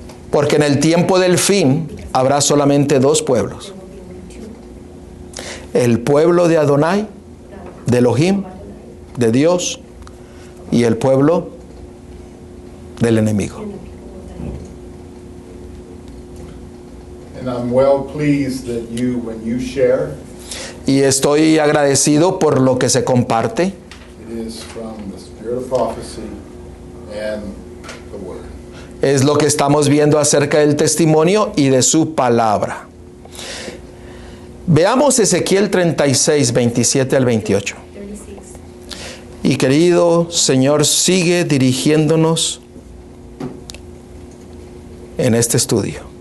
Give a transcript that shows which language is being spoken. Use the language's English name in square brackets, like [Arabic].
[Spanish] Porque en el tiempo del fin habrá solamente dos pueblos. El pueblo de Adonai, de Elohim, de Dios, y el pueblo del enemigo. [English] And I'm well pleased that when you share, [Spanish] Y estoy agradecido por lo que se comparte. [English] it is from the spirit of prophecy and the word. [Spanish] Es lo que estamos viendo acerca del testimonio y de su palabra. Veamos Ezequiel 36, 27 al 28. Y querido Señor, sigue dirigiéndonos en este estudio.